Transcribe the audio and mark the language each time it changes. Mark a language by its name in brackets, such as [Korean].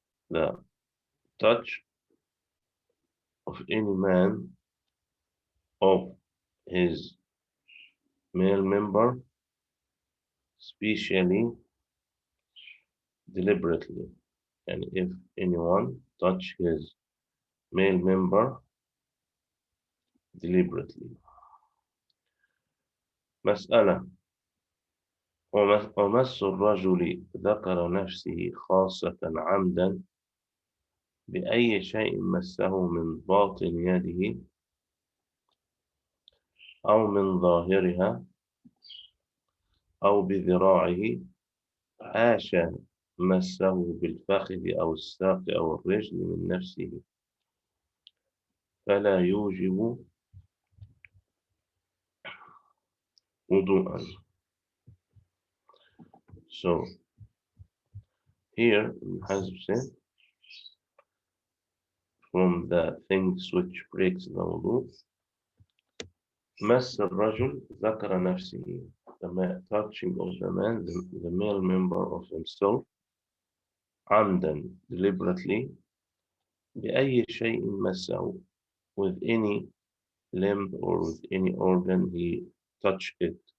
[English] The touch of any man of his male member, especially deliberately, and if anyone touch his male member deliberately. [Arabic] مسألة: ومس الرجل ذكر نفسه خاصة عمدا بأي شيء مسه من باطن يده أو من ظاهرها أو بذراعه، حاشا مسه بالفخذ أو الساق أو الرجل من نفسه، فلا يوجب وضوءا. [English] So here Hazm said, from the things which breaks the wudu, [Arabic] مس الرجل ذكر نفسه, [English] the touching of the man, the male member of himself, [Arabic] عمدا, [English] deliberately, [Arabic] بأي شيء مسه, [English] with any limb or with any organ he touched it.